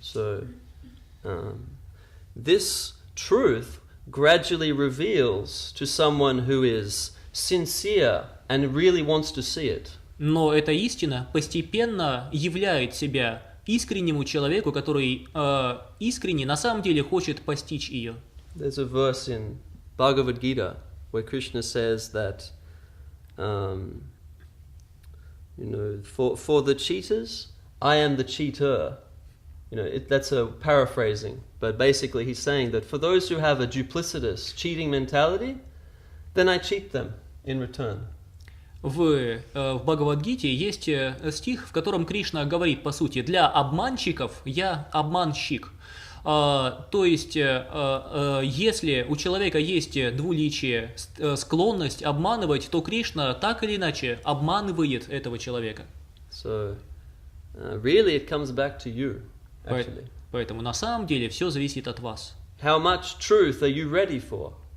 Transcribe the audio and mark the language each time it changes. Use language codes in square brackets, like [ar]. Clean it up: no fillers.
[en] So, this truth gradually reveals to someone who is sincere and really wants to see it. [ru] Но эта истина постепенно являет себя искреннему человеку, который искренне на самом деле хочет постичь ее. [en] There's a verse in Bhagavad Gita where Krishna says that, for the cheaters, I am the cheater. That's a paraphrasing, but basically he's saying that for those who have a duplicitous, cheating mentality, then I cheat them in return. [ru] В Бхагавад-гите есть стих, в котором Кришна говорит, по сути, для обманщиков я обманщик. То есть, если у человека есть двуличие, склонность обманывать, то Кришна так или иначе обманывает этого человека. [en] So, really it comes back to you, actually. [ru] Поэтому на самом деле все зависит от вас. [en] How much truth are you ready for?